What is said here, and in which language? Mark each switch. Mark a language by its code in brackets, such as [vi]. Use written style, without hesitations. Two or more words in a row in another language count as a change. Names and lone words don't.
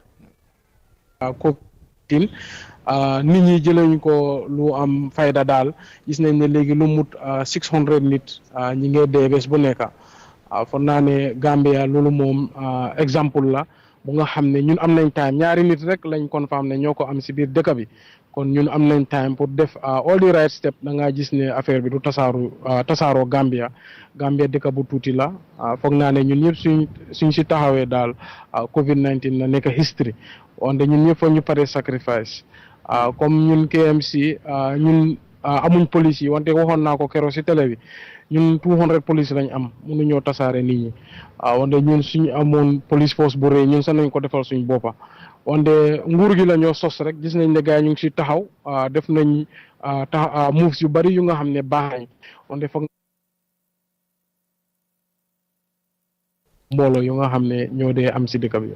[wo] COVID-19 nit ñi jëlañ ko lu am fayda daal gis nañ ne léegi lu mut 600 nit ñi ngi dee bés bu nekk foog naa ne Gambia loolu moom exemple la bu nga xam ne ñun am nañ time ñaari nit rek lañ confirm ne ñoo ko am si biir dëkk bi kon ñun am nañ time pour def [en] all the right step [wo] da ngaa gis ne affaire bi du tasaaroo Gambia dëkk bu tuuti la foog naa ne ñun ñëpp suñ si taxawee daal COVID-19 na nekk history wante ñun ñëpp foog ñu pare sacrifice comme ñun KMC ñun amuñ police yi wante waxoon naa ko keroog si télé bi ñun 200 police lañ am mënuñoo tasaare nit ñi wante ñun suñu amoon [en] police force [wo] bu rëy ñun sax nañ ko defal suñ boppa wante nguur gi la ñoo sos rek gis nañ ne gars yi ñu ngi si taxaw def nañ moves yu bari yu nga xam ne baax nañ wante foog mbooloo yu nga xam ne ñoo dee am si dëkk bi.